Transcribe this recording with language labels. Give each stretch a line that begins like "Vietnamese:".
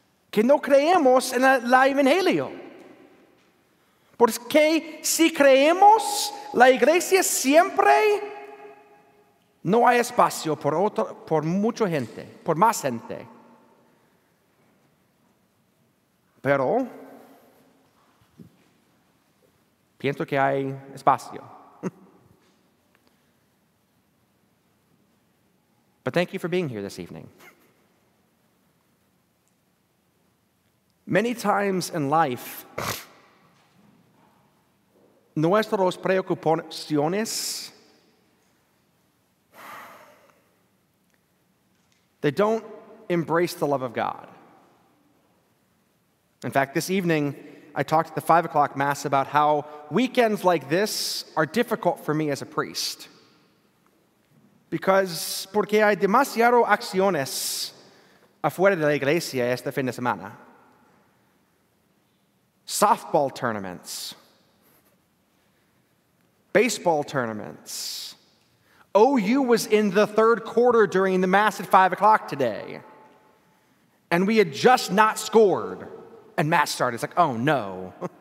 Spanish: Que no creemos en el evangelio. Porque si creemos, la iglesia siempre no hay espacio por mucha gente, por más gente. Pero pienso que hay espacio.
English: But thank you for being here this evening. Many times in life,
Spanish: nuestras preocupaciones,
English: they don't embrace the love of God. In fact, this evening, I talked at the 5 o'clock Mass about how weekends like this are difficult for me as a priest.
Spanish: Porque hay demasiadas acciones afuera de la iglesia este fin de semana.
English: Softball tournaments, baseball tournaments. OU was in the third quarter during the Mass at 5 o'clock today. And we had just not scored. And Mass started. It's like, oh no.